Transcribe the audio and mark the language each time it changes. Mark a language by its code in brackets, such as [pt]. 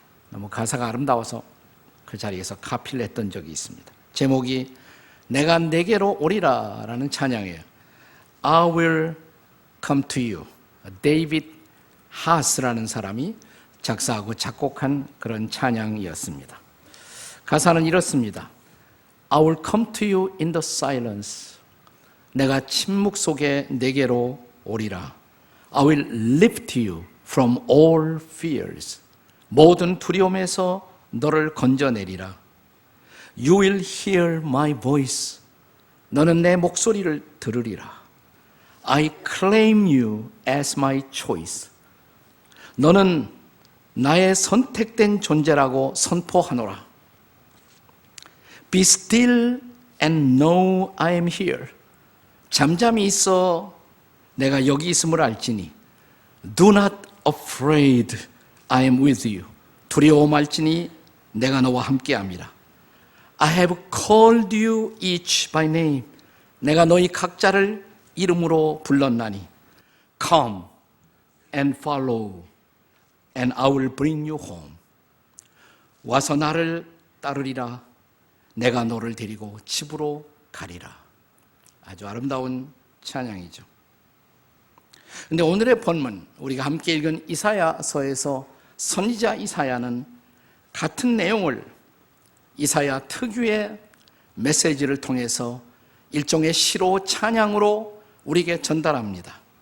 [ko] 너무 가사가 아름다워서 그 자리에서 카피를 했던 적이 있습니다. 제목이 내가 내게로 오리라 라는 찬양이에요. [en] I will come to you. [ko] 데이빗 하스라는 사람이 작사하고 작곡한 그런 찬양이었습니다. 가사는 이렇습니다. [en] I will come to you in the silence. [ko] 내가 침묵 속에 내게로 오리라. [en] I will lift you from all fears. [ko] 모든 두려움에서 너를 건져내리라. [en] You will hear my voice. [ko] 너는 내 목소리를 들으리라. [en] I claim you as my choice. [ko] 너는 나의 선택된 존재라고 선포하노라. [en] Be still and know I am here. [ko] 잠잠히 있어 내가 여기 있음을 알지니. [en] Do not afraid, I am with you. [ko] 두려워 말지니 내가 너와 함께함이라. [en] I have called you each by name. [ko] 내가 너희 각자를 이름으로 불렀나니. [en] Come and follow and I will bring you home. [ko] 와서 나를 따르리라. 내가 너를 데리고 집으로 가리라. 아주 아름다운 찬양이죠. 그런데 오늘의 본문, 우리가 함께 읽은 이사야서에서 선지자 이사야는 같은 내용을 이사야 특유의 메시지를 통해서 일종의 시로 찬양으로 우리에게 전달합니다.